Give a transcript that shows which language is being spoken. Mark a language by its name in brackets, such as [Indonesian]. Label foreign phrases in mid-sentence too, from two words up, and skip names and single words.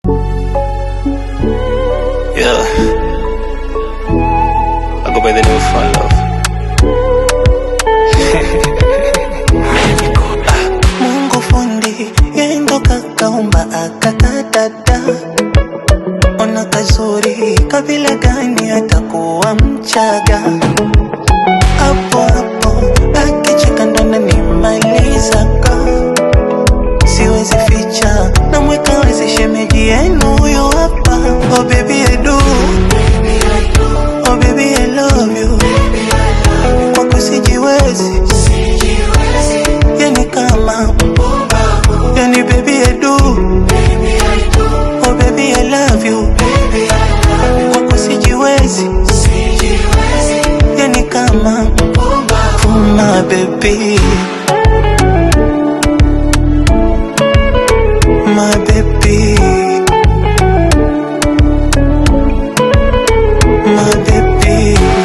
[English] Yeah. I go by the name of Fun Love. [Swahili] Mungu fundi, yeye ndo kakaumba akakadada. Ona kazuri, kabila gani atakuwa Mchaga? Hapo hapo, akicheka ndo ananimalizaga. Siwezi ficha, namweka wazi shemeji yenu huyo hapa. [English] Oh baby, I do. Oh baby, I love you. [Swahili] Kwako sijiwezi. Yani kama, yani [English] baby, I do. Oh baby, I love you. [Swahili] Kwako sijiwezi. Yani kama, [English] oh my baby. My baby. My baby.